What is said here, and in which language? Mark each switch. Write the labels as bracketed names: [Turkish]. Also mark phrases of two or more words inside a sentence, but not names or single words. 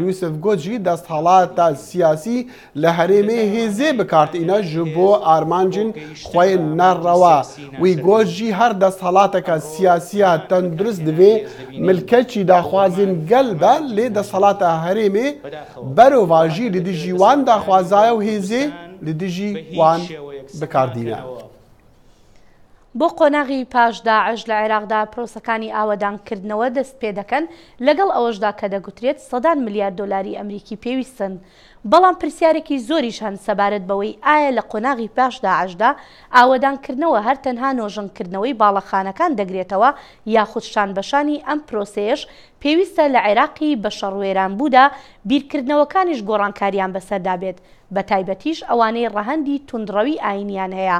[Kurdish] Yusuf got jî desthalata siyasî li Herêmê hêzê bikartîne ji bo armancên xwe nerewa. Wî got jî her desthalateka siyasîya tendurist divê milketçî daxwazên gel be lê desthalata Herêmê berova jî li dijî wan daxwazaya û hêzê li dijî wan bikardîne. [Central Kurdish] بۆ قۆناغی پاش داعش لە عێراقدا پرۆسەکانی ئاوەدانکردنەوە دەست پێ دەکەن لەگەڵ ئەوەشدا کە دەگوترێت سەدان ملیار دۆلاری ئەمریکی پێویستن. بەڵام پرسیارێکی زۆریش هەن سەبارەت بەوەی ئایا لە قۆناغی پاش داعشدا ئاوەدانکردنەوە هەر تەنها نۆژەنکردنەوەی باڵەخانەکان دەگرێتەوە یاخود شانبەشانی ئەم پرۆسەیەش پێویستە لە عێراقی بە شەڕوێرانبوودا بیرکردنەوەکانیش گۆڕانکاریان بەسەردا بێت بە تایبەتیش ئەوانەی ڕەهەندی توندڕەوی ئاینیان هەیە.